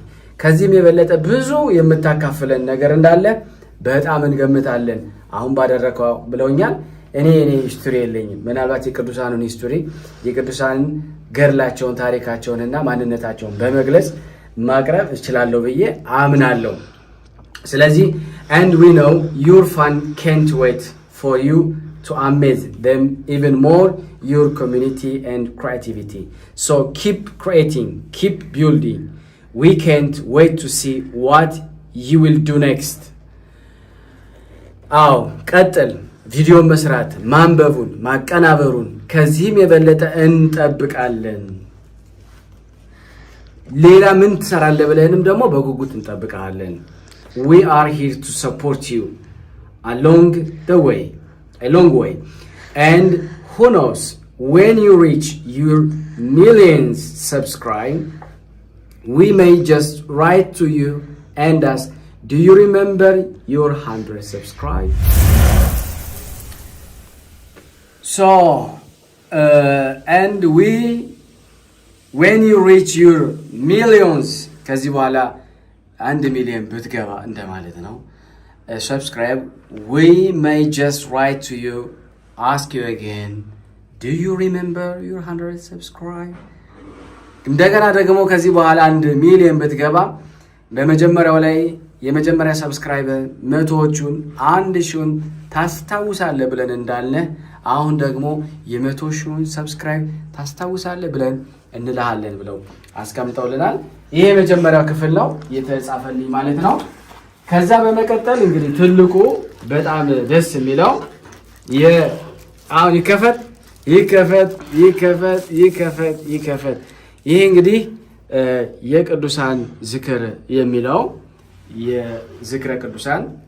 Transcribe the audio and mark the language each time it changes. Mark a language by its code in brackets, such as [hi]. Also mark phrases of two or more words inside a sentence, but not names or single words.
[am] ከዚህም የበለጠ ብዙ የምታካፍለን ነገር እንዳለ በጣም እንገምታለን አሁን ባደረከው ብለውኛል። እኔ ሂስቶሪ የለኝም። ምናልባት የቅዱሳኑን ሂስቶሪ የቅዱሳንን ገድላቸውን ታሪካቸውንና ማንነታቸውን በመግለጽ ማቅረብ እችላለሁ ብዬ አምናለሁ። ስለዚህ [en] and we know your fan can't wait for you to amaze them even more your community and creativity. So keep creating, keep building. We can't wait to see what you will do next. [am] አዎ ቀጥል ቪዲዮ መስራት ማንበቡን ማቀናበሩን ከዚህም የበለጠ እንጠብቃለን። ሌላ ምን ትሰራለህ ብለንም ደግሞ በጉጉት እንጠብቃለን። [en] We are here to support you along the way, a long way. And who knows, when you reach your millions subscribe, we may just write to you and ask, do you remember your 100 subscribe? So, and when you reach your millions, [am] ከዚህ በኋላ 1 ሚሊዮን ብትገባ እንደማለት ነው [en] subscribe, we may just write to you, ask you again, do you remember your 100 subscribe? [am] እንደገና ደግሞ ከዚህ በኋላ 1 ሚሊዮን ብትገባ በመጀመሪያው ላይ የመጀመሪያ ሰብስክራይበር 100ዎቹን 1000ን ታስታውሳለህ ብለን እንዳልነህ አሁን ደግሞ የ100,000ን ሰብስክራይብ ታስታውሳለህ ብለን እንልሃለን ብለው አስቀምጠውልናል። ይሄ የመጀመሪያው ክፍል ነው የተጻፈልኝ ማለት ነው። ከዛ በመቀጠል እንግዲህ ትልቁ በጣም ደስ የሚለው አሁን ይከፈት ይሄ እንግዲህ የቅዱሳን ዝክር የሚለው የዝክረ ቅዱሳን